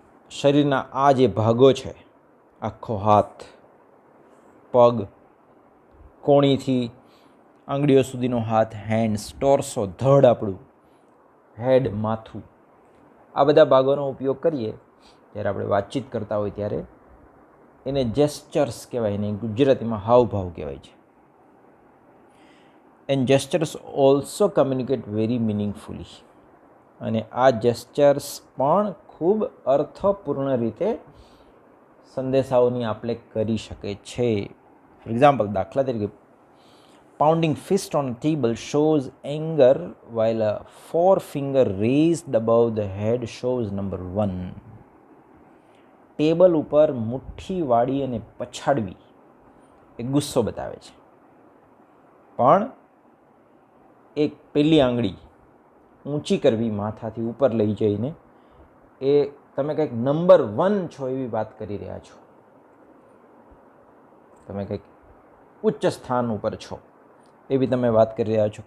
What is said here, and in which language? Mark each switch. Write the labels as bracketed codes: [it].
[gu] શરીરના આ જે ભાગો છે, આખો હાથ, પગ, કોણીથી આંગળીઓ સુધીનો હાથ, હેન્ડ્સ, ટોર્સો, ધડ આપણું, હેડ માથું, આ બધા ભાગોનો ઉપયોગ કરીએ જ્યારે આપણે વાતચીત કરતા હોય ત્યારે એને જેસ્ચર્સ કહેવાય, એને ગુજરાતીમાં હાવભાવ કહેવાય છે. [en] And gestures also communicate very meaningfully. [gu] અને આ જેસ્ચર્સ પણ ખૂબ અર્થપૂર્ણ રીતે સંદેશાઓની આપલે કરી શકે છે. [en] for example, [gu] દાખલા તરીકે, [en] pounding fist on a table shows anger while a forefinger raised above the head shows number 1. [gu] Table ઉપર મુઠ્ઠી વાળી અને પછાડવી એ ગુસ્સો બતાવે છે, પણ એક પેલી આંગળી ઊંચી કરવી, માથાથી ઉપર લઈ જઈને, એ તમે કંઈક નંબર 1 છો એવી વાત કરી રહ્યા છો, તમે કંઈક ઉચ્ચ સ્થાન ઉપર છો એવી તમે વાત કરી રહ્યા છો.